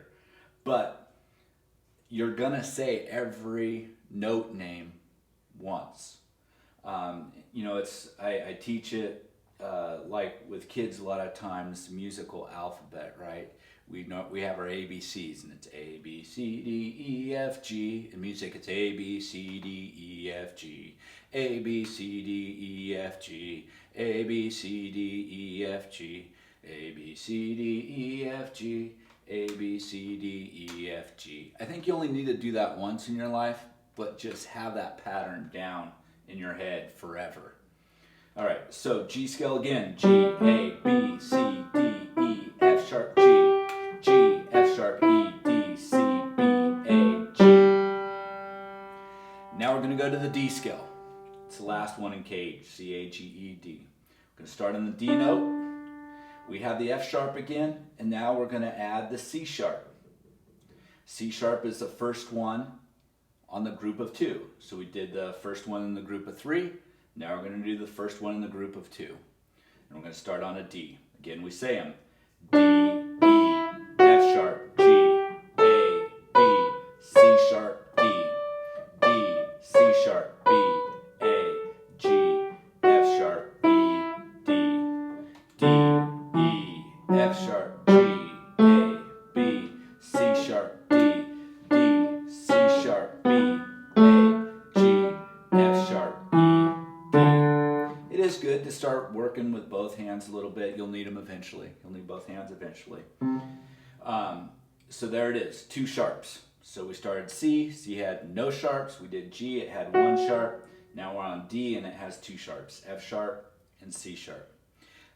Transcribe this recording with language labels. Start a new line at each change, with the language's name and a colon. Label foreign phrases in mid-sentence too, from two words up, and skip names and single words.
English: But you're going to say every note name once. You know, I teach it like with kids a lot of times, musical alphabet, right? We have our ABCs, and it's A, B, C, D, E, F, G. In music, it's A, B, C, D, E, F, G. A, B, C, D, E, F, G. A, B, C, D, E, F, G. A, B, C, D, E, F, G. A, B, C, D, E, F, G. I think you only need to do that once in your life, but just have that pattern down in your head forever. All right, so G scale again. G, A, B, C, D, E, F sharp, G. G, F sharp, E, D, C, B, A, G. Now we're going to go to the D scale. It's the last one in cage, C, A, G, E, D. We're going to start on the D note. We have the F sharp again, and now we're going to add the C sharp. C sharp is the first one on the group of 2. So we did the first one in the group of 3. Now we're going to do the first one in the group of 2. And we're going to start on a D. Again, we say them. D, E, F sharp, G, A, B, C sharp, D, B, C sharp, B, A, G, F sharp, E, D, D, E, F sharp, G, A, B, C sharp, D, D, C sharp, B, A, G, F sharp, E, D. It is good to start working with both hands a little bit. You'll need them eventually. You'll need both hands eventually. So there it is, 2 sharps. So we started C. C had no sharps. We did G. It had 1 sharp. Now we're on D, and it has 2 sharps, F sharp and C sharp.